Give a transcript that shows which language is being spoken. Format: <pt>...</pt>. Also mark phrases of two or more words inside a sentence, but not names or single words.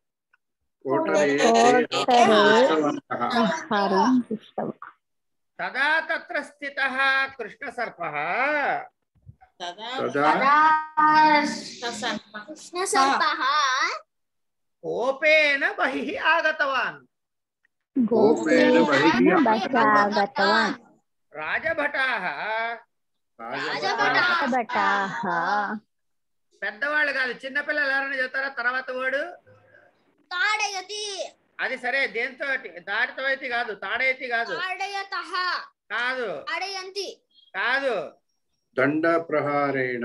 <sa>तदा तत्र स्थितः कृष्णसर्पः कोपेन बहिः आगतवान् राजभटाः</sa> <te>పెద్దవాళ్ళు కాదు చిన్న పిల్లలు ఎవరైనా చెప్తారా తర్వాత వాడు అది సరే, దేంతో? దాటితో అయితే కాదు, తాడైతే కాదు, తాడయతః కాదు, తాడయంతి కాదు.</te> <sa>दण्ड प्रहारेण</sa>